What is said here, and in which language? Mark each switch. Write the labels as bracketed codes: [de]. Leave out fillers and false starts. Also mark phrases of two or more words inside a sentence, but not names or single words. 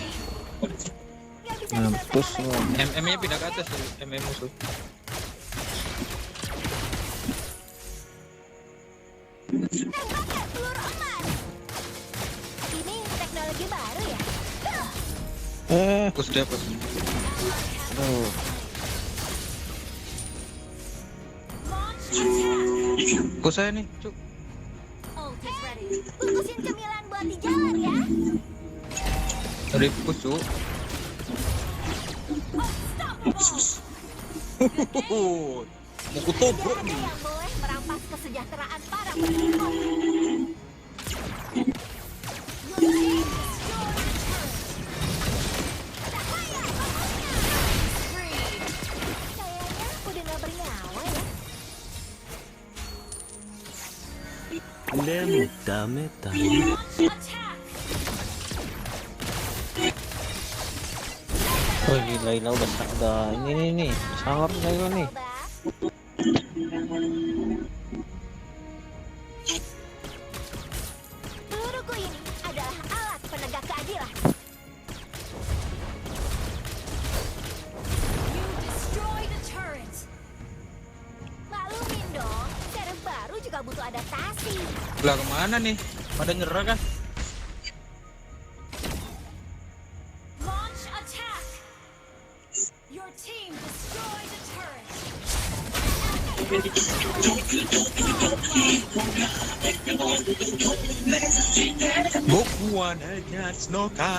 [ja] これ [id] Mampus lu. MM-nya pindah ke atas tuh, MM musuh. Tembakan peluru emas. Ini teknologi baru ya? Fokus dia, fokus. Aduh. [en] Launch attack. [ja] いくよ。 [id] Fokus saya nih, cuk. [en] Ult is ready. [id] Bungkusin cemilan buat di jalan ya. Dari fokus, cuk. Mau kutobrok Tidak ada nih. yang boleh merampas kesejahteraan para penduduk. Kayaknya udah nggak bernyawa ya. [ja] でもダメだよ [id] Oh, ini Layla udah ini nih. Sangar Layla nih. Peluruku ini adalah alat penegak keadilan. [en] You destroyed a turret. [id] Maklumin dong, server baru juga butuh adaptasi. Lah kemana nih? Pada nyerah kan? [en] Launch attack. Your team destroyed a turret. [ja] 僕は夏のか.